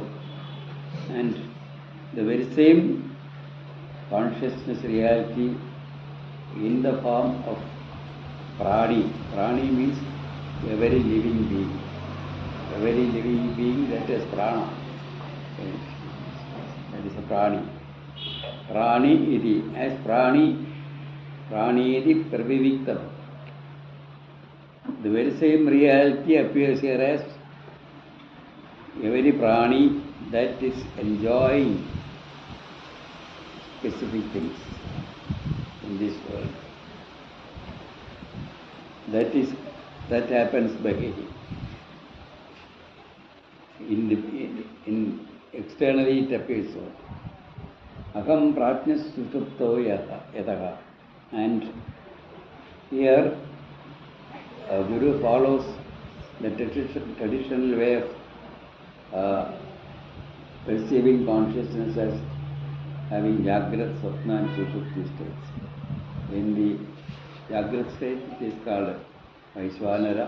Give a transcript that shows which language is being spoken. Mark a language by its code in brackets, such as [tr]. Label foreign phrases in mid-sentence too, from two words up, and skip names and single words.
[en] And the very same consciousness reality in the form of Prani. Prani means a very living being. A very living being that is Prana. That is a Prani. [sa] प्राणी इति. As प्राणी इति प्रविविक्तः. [en] The very same reality appears here as a very Prani that is enjoying specific things in this world. That happens by in externally it appears so. [sa] अहं प्रज्ञः सुषुप्तो यतः. [en] And here Guru follows the traditional way of perceiving consciousness as having Jagrat, Swapna and Sushupti states. In the Jagrat state it is called Vaishvanara.